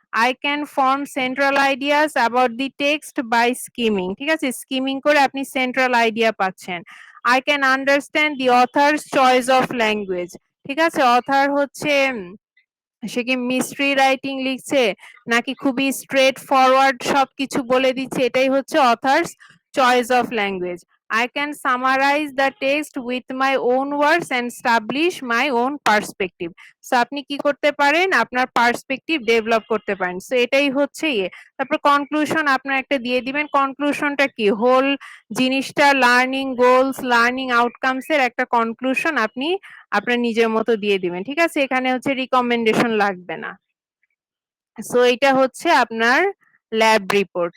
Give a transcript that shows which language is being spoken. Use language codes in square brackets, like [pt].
[en] I can form central ideas about the text by skimming, [bn] ঠিক আছে, skimming করে আপনি সেন্ট্রাল আইডিয়া পাচ্ছেন। [en] I can understand the author's choice of language, [bn] ঠিক আছে, অথার হচ্ছে সে কি মিস্ট্রি রাইটিং লিখছে নাকি খুবই স্ট্রেট ফরওয়ার্ড সবকিছু বলে দিচ্ছে, এটাই হচ্ছে authors choice of language. [en] I can summarize the text with my own words and establish my own perspective. [bn] So আপনি কি করতে পারেন, আপনার পার্সপেক্টিভ ডেভেলপ করতে পারেন। সো এটাই হচ্ছে ইয়ে। তারপর কনক্লুশন আপনার একটা দিয়ে দিবেন। কনক্লুশনটা কি, হোল জিনিসটা লার্নিং গোলস, লার্নিং আউটকামস এর একটা কনক্লুশন আপনি আপনার নিজের মতো দিয়ে দিবেন। ঠিক আছে, এখানে হচ্ছে রিকমেন্ডেশন লাগবে না। সো এটা হচ্ছে আপনার ল্যাব রিপোর্ট।